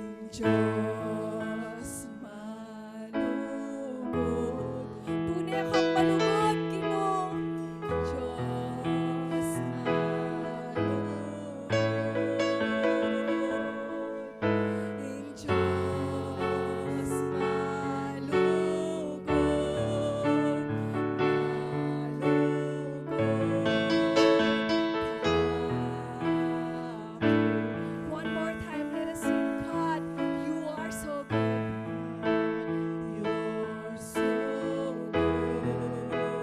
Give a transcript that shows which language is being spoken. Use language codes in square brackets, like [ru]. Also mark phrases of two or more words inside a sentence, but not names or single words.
[pam] Diyos malugod. Tunay kang malugod, Ginoo. Diyos malugod. Ang Diyos malugod. [en] One more time, let us sing, God, you are so good. You're so good.